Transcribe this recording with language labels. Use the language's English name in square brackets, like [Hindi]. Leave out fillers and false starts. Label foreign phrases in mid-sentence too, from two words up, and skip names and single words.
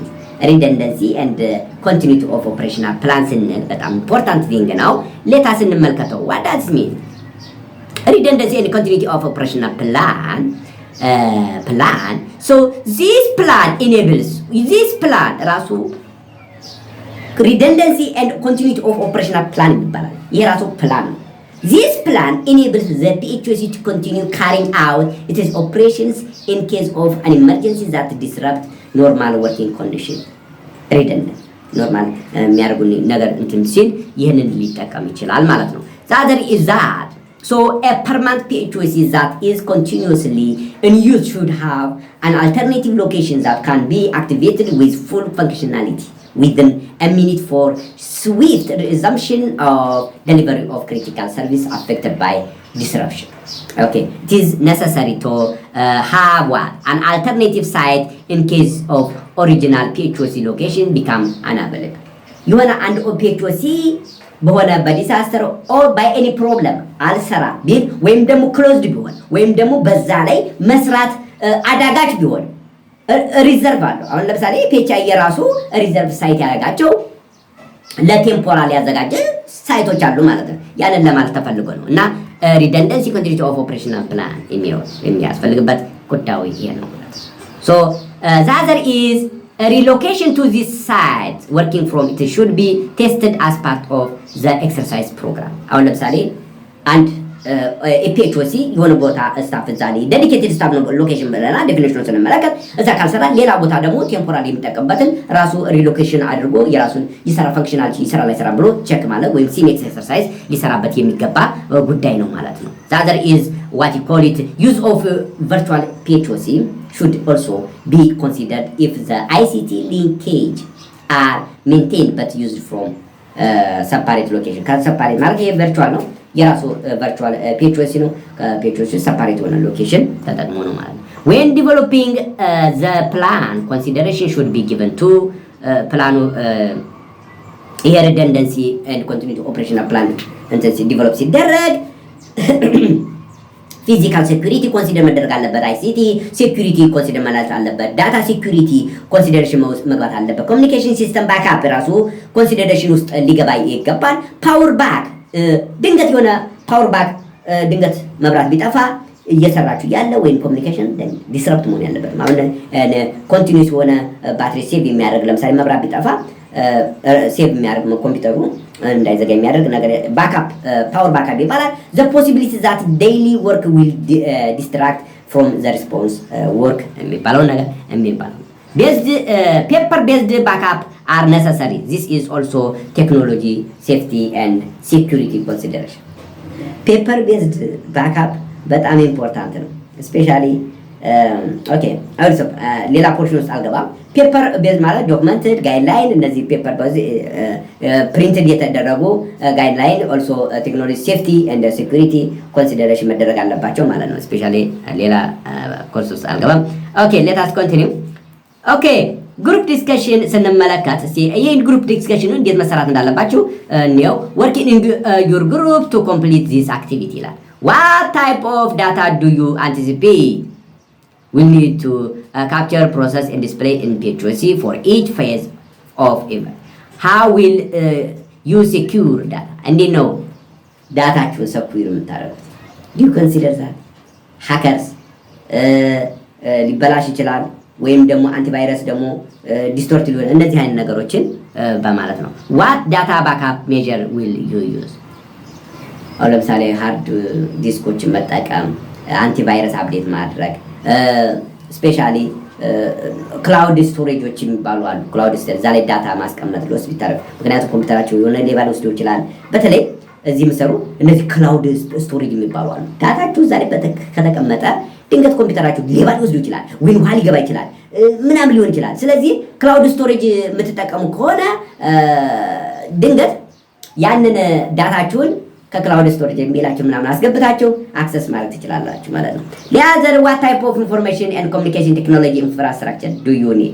[English] Redundancy and continuity of operational plans በጣም important thing ነው። Let us እንመልከተው. What does it mean? Redundancy and continuity of operational plan. So this plan enables, this plan ራሱ redundancy and continuity of operational plan ይባላል። [Amharic] ይሄ ራሱ ፕላን ነው። [English] This plan enables the PHEOC to continue carrying out its operations in case of an emergency that disrupt normal working conditions. Redundant normal [Amharic] የሚያደርጉ ነገር እንትን ሲል ይህንን ሊጠቀም ይችላል ማለት ነው። [English] The other is that so a permanent PHEOC that is continuously in use should have an alternative location that can be activated with full functionality within a minute for swift resumption of delivery of critical service affected by disruption. Okay, it is necessary to have what? An alternative site in case of original PHEOC location become unavailable. You wanna and [Amharic] PHEOC በሆነ በዲሳስተር [English] or by any problem [Amharic] አልሰራ ቢል ወይም ደግሞ closed ቢሆን ወይም ደግሞ በዛ ላይ መስራት አዳጋች ቢሆን ሪዘርቭ አለው። አሁን ለምሳሌ PHI የራሱ [English] reserve site [Amharic] ያደርጋቸው ለቴምፖራል ያዘጋጀ ሳይቶች አሉ ማለት ነው። ያንን ለማለት ተፈልጎ ነው እና [English] redundancy continuity of operational plan [Amharic] የሚያስፈልግበት ጉዳዩ ይሄ ነው። [English] So the other is a relocation to this site working from it should be tested as part of the exercise program. [Amharic] አሁን ለምሳሌ አንድ PHEOC የሆነ ቦታ ስታፍ እዛ ላይ [English] dedicated staff [Amharic] ነው ሎኬሽን ብለና ዴፊኒሽኑን ስንመለከት እዛ ካልሰራ ሌላ ቦታ ደግሞ ቴምፖራሪ የሚጠቀምበትን ራሱ ሪሎኬሽን አድርጎ የራሱን ይሰራ ፈንክሽናሊቲ ይሰራ ላይ ሰራ ብሎ ቼክ ማለት ወይም [English] SimEx exercise [Amharic] ሊሰራበት የሚገባ ጉዳይ ነው ማለት ነው። [English] The other is what you call it use of virtual PHEOC should also be considered if the ICT linkage are maintained but used from separate location. [Amharic] separate ማለት ይሄ ቨርቹዋል ነው የራሱ ቨርቹዋል PHEOC ነው። PHEOC separate ሆነ ሎኬሽን ተጠቅሞ ነው ማለት ነው። [English] When developing the plan consideration should be given to [Amharic] ፕላኑ ይሄ [English] redundancy and continuity operational plan [Amharic] እንትን ዲቨሎፕ ሲደረግ [English] physical security consider [Amharic] መደረግ አለበት። [English] ICT security consider [Amharic] ማለት አለበት። [English] data security consideration [Amharic] መግባት አለበት። [English] communication system backup [Amharic] ራሱ ኮንሲደሬሽን ውስጥ ሊገባ ይገባል። [English] power back [Amharic] ድንገት የሆነ [English] power back [Amharic] ድንገት መብራት ቢጠፋ እየሰራችሁ ያለ ወይም [English] communication disrupt [Amharic] መሆን ያለበት ማለት ኮንቲኒዩስ ሆነ [English] battery save [Amharic] የሚያደርግ ለምሳሌ መብራት ቢጠፋ ሴቭ የሚያደርግ ኮምፒውተሩ እንዳይዘጋ የሚያደርግ ነገር [English] backup power backup [Amharic] ይባላል። [English] the possibility that daily work will distract from the response work [Amharic] የሚባለው ነገር የሚባለው [English] paper based backup are necessary. This is also technology safety and security consideration. paper based backup በጣም ኢምፖርታንት ነው especially okay also ሌላ ፖርሽን [Amharic] ውስጥ አልገባም። [English] paper base ማለት documented guideline እነዚህ paper base ፕሪንትድ የተደረጉ ጋይድላይን also technology safety and security consideration [Amharic] መደረግ አለባቸው ማለት ነው። [English] ስፔሻሊ ሌላ ኮርስ [Amharic] ውስጥ አልገባም። [English] okay let us continue. okay group discussion [Amharic] ስንመለከት እስቲ ይሄን ግሩፕ ዲስከሽኑ እንዴት መሰራት እንዳለባችሁ ነው። [English] working in your group to complete this activity ይላል። what type of data do you anticipate we need to capture, process and display in PHEOC for each phase of event? How will you secure data? And you know data to secure የምታደርጉት do you consider that hackers [Amharic] ሊበላሽ ይችላል ወይም ደግሞ አንቲቫይረስ ደግሞ ዲስቶርት ሊሆን እነዚህ አይነት ነገሮችን በማለት ነው። [English] what data backup measure will you use? [Amharic] አሁን ለምሳሌ [English] hard disks [Amharic] መጠቀም [English] antivirus update [Amharic] ማድረግ [English] especially cloud storages [Amharic] የሚባሉ አሉ። [English] cloud storage [Amharic] እዛ ላይ ዳታ ማስቀመጥ ለሆስፒታል፣ ምክንያቱም ኮምፒውተራቸው የሆነ ሌባ ሊወስደው ይችላል። በተለይ እዚህ የምሰሩ እነዚህ [English] cloud storage [Amharic] የሚባሉ አሉ። ዳታችሁ እዛ ላይ ከተቀመጠ ድንገት ኮምፒውተራችሁ ሌባ ሊወስደው ይችላል፣ ወይም ውሃ ሊገባ ይችላል፣ ምናምን ሊሆን ይችላል። ስለዚህ [English] cloud storage [Amharic] የምትጠቀሙ ከሆነ ድንገት ያንን ዳታችሁን [English] cloud storage [Amharic] የሚላችሁ ምናምን አስገብታችሁ አክሰስ ማድረግ ትችላላችሁ ማለት ነው። [English] other what type of information and communication technology infrastructure do you need?